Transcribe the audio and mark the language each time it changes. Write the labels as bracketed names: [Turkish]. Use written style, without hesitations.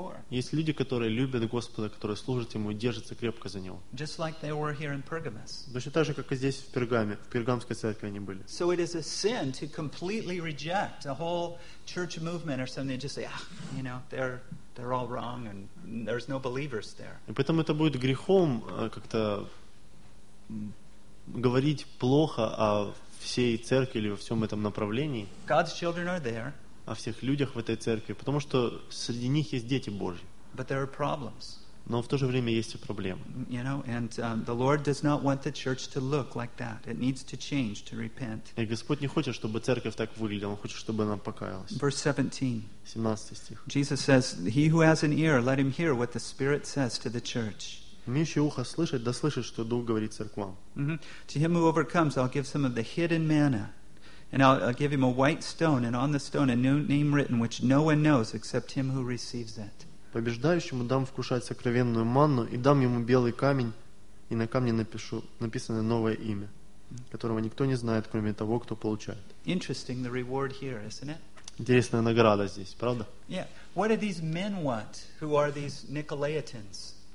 [Russian] Есть люди, которые любят Господа, которые служат Ему и держатся крепко за Него. [English] Just like they were here in Pergamos. [Russian] Точно так же, как и здесь, в Пергаме, в Пергамской церкви они были. [English] So it is a sin to completely reject a whole church movement or something and just say, ah, you know, they're all wrong and there's no believers there. [Russian] И поэтому это будет грехом как-то говорить плохо о всей церкви или во всем этом направлении, [English] God's children are there, [Russian] о всех людях в этой церкви, потому что среди них есть дети Божьи. [English] But there are problems. [Russian] Но в то же время есть и проблемы. [English] You know, and the Lord does not want the church to look like that. It needs to change, to repent. [Russian] И Господь не хочет, чтобы церковь так выглядела. Он хочет, чтобы она покаялась. [English] Verse 17. [Russian] 17 стих. [English] Jesus says, "He who has an ear, let him hear what the Spirit says to the church." [Russian] Имеющий ухо слышать, да слышит, что Дух говорит церквам. [English] Mm-hmm. To him who overcomes, I'll give some of the hidden manna. And I'll give him a white stone, and on the stone a new name written, which no one knows except him who receives it. [Russian] Побеждающему дам вкушать сокровенную манну, и дам ему белый камень, и на камне напишу написано новое имя, которого никто не знает, кроме того, кто получает. [English] Interesting the reward here, isn't it? [Russian] Интересная награда здесь, правда? [English] Yeah. What do these men want? Who are these Nicolaitans?